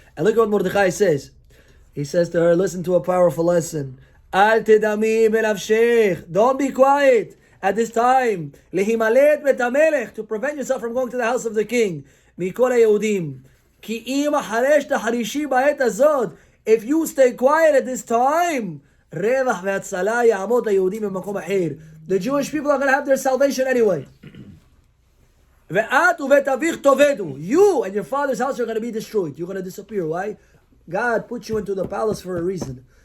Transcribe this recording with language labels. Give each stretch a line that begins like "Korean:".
English: And look at what Mordechai says. He says to her, listen to a powerful lesson.
Hebrew: אל תדמי בנפשך.
English: Don't be quiet at this time.
Hebrew: להימלט בית המלך.
English: To prevent yourself from going to the house of the king.
Hebrew: מכל היהודים. כי אם אחרי שתחרישי בעת הזאת.
English: If you stay quiet at this time,
Hebrew: רווח והצלה יעמוד ליהודים במקום אחר.
English: The Jewish people are going to have their salvation anyway.
Hebrew: ואת ובית אביך תאבדו.
English: You and your father's house are going to be destroyed. You're going to disappear. Why? God put you into the palace for a reason.